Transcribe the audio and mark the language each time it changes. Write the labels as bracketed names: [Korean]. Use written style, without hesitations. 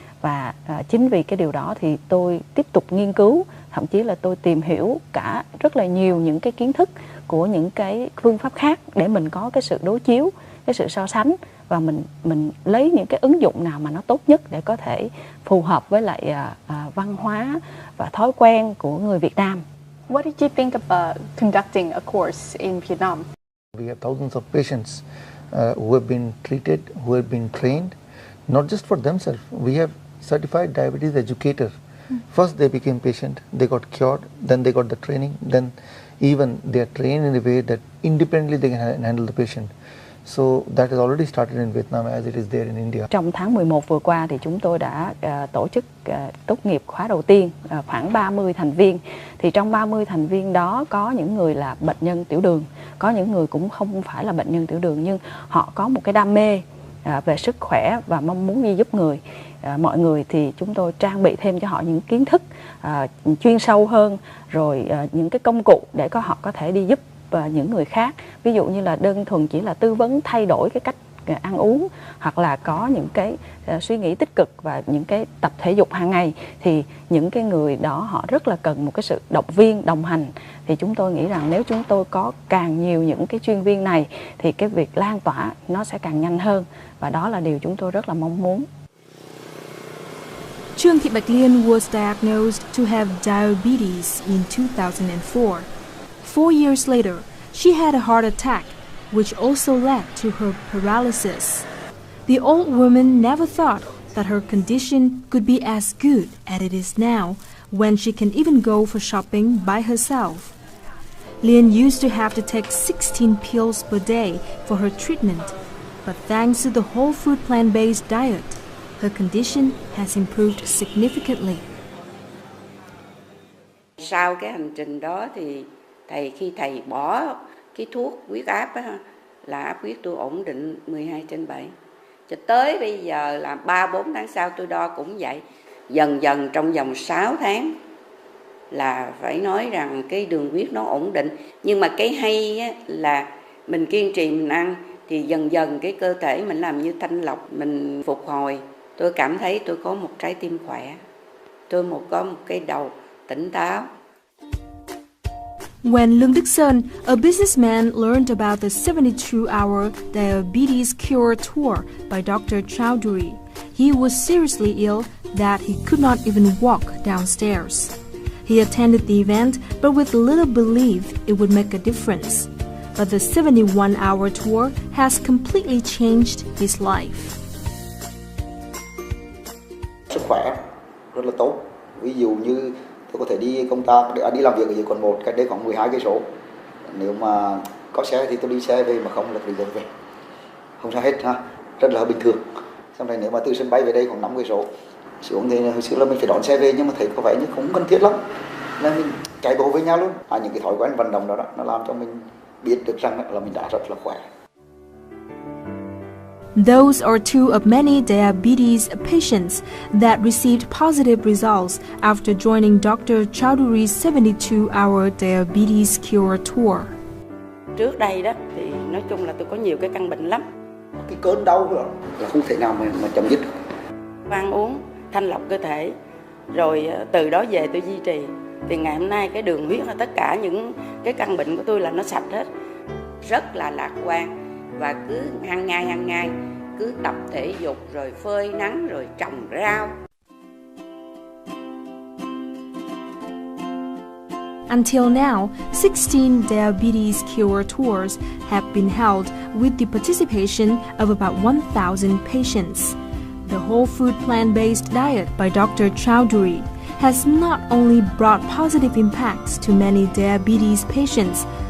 [Vietnamese] Và chính vì cái điều đó thì tôi tiếp tục nghiên cứu, thậm chí là tôi tìm hiểu cả rất là nhiều những cái kiến thức của những cái phương pháp khác để mình có cái sự đối chiếu, cái sự so sánh, và mình lấy những cái ứng dụng nào mà nó tốt nhất để có thể phù hợp với lại văn hóa và thói quen của người Việt Nam. [English] What did you think about conducting a course in Vietnam? We have thousands of patients who have been treated, who have been trained, not just for themselves. We have certified diabetes educators. First they became patient, they got cured, then they got the training, then even they are trained in a way that independently they can handle the patient. So that has already started in Vietnam as it is there in India. [Vietnamese] Trong tháng 11 vừa qua thì chúng tôi đã tổ chức tốt nghiệp khóa đầu tiên, khoảng 30 thành viên. Thì trong 30 thành viên đó có những người là bệnh nhân tiểu đường, có những người cũng không phải là bệnh nhân tiểu đường nhưng họ có một cái đam mê về sức khỏe và mong muốn đi giúp người. Mọi người thì chúng tôi trang bị thêm cho họ những kiến thức chuyên sâu hơn, rồi những cái công cụ để họ có thể đi giúp những người khác. Ví dụ như là đơn thuần chỉ là tư vấn thay đổi cái cách ăn uống, hoặc là có những cái suy nghĩ tích cực và những cái tập thể dục hàng ngày, thì những cái người đó họ rất là cần một cái sự động viên, đồng hành. Thì chúng tôi nghĩ rằng nếu chúng tôi có càng nhiều những cái chuyên viên này thì cái việc lan tỏa nó sẽ càng nhanh hơn, và đó là điều chúng tôi rất là mong muốn. [English] Trương Thị Bạch Liên was diagnosed to have diabetes in 2004. 4 years later, she had a heart attack, which also led to her paralysis. The old woman never thought that her condition could be as good as it is now, when she can even go for shopping by herself. Liên used to have to take 16 pills per day for her treatment, but thanks to the whole food plant-based diet, her condition has improved significantly. [Vietnamese] Sau cái hành trình đó thì khi thầy bỏ cái thuốc huyết áp á, là áp huyết tôi ổn định 12/7. Cho tới bây giờ là 3-4 tháng sau tôi đo cũng vậy. Dần dần trong vòng 6 tháng là phải nói rằng cái đường huyết nó ổn định. Nhưng mà cái hay á, là mình kiên trì mình ăn thì dần dần cái cơ thể mình làm như thanh lọc, mình phục hồi. Tôi cảm thấy tôi có một trái tim khỏe, tôi có một cái đầu tỉnh táo. [English] When Lương Đức Sơn, a businessman, learned about the 72-hour diabetes cure tour by Dr. Chowdhury, he was seriously ill that he could not even walk downstairs. He attended the event, but with little belief it would make a difference. But the 71-hour tour has completely changed his life. [Vietnamese] Sức khỏe rất là tốt. Ví dụ như tôi có thể đi công tác, đi làm việc ở dưới quận 1, cách đây khoảng 12 cây số. Nếu mà có xe thì tôi đi xe về, mà không là đi đường về. Không sao hết ha, rất là bình thường. Xong rồi nếu mà từ sân bay về đây khoảng 5 cây số xuống thì hồi xưa là mình phải đón xe về, nhưng mà thấy có vẻ như không cần thiết lắm, nên mình chạy bộ với nhau luôn. Những cái thói quen vận động đó nó làm cho mình biết được rằng là mình đã rất là khỏe. [English] Those are two of many diabetes patients that received positive results after joining Dr. Chowdhury's 72-hour diabetes cure tour. [Vietnamese] Trước đây đó thì nói chung là tôi có nhiều cái căn bệnh lắm. Cái cơn đau đó là không thể nào mà chấm dứt được. Ăn uống thanh lọc cơ thể, rồi từ đó về tôi duy trì. Thì ngày hôm nay cái đường huyết và tất cả những cái căn bệnh của tôi là nó sạch hết. Rất là lạc quan. Và cứ hàng ngày cứ tập thể dục, rồi phơi nắng, rồi trồng rau. [English] Until now, 16 diabetes cure tours have been held with the participation of about 1,000 patients. The whole food plant-based diet by Dr. Chowdhury has not only brought positive impacts to many diabetes patients.